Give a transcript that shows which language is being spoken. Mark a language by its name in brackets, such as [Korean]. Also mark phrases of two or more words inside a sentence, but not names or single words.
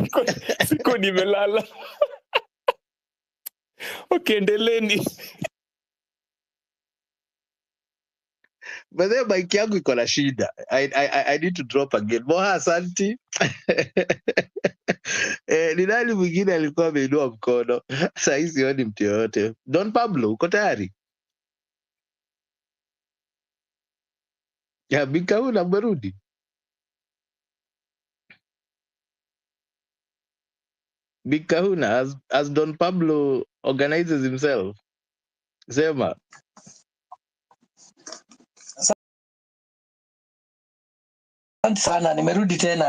[Swahili] Siko nimelala. Okay, endeleeni. [English] But then [Swahili] mic yangu iko na shida. [English] I need to drop again. Moha, [Swahili] asanti. Ni nani mwingine alikuwa ameinua mkono? Sasa hii sioni mtu yoyote. Don Pablo, uko tayari? Ya Bika una merudi? [English] Bika huna as Don Pablo organizes himself. [Swahili] Sema. Asante sana, nimerudi tena.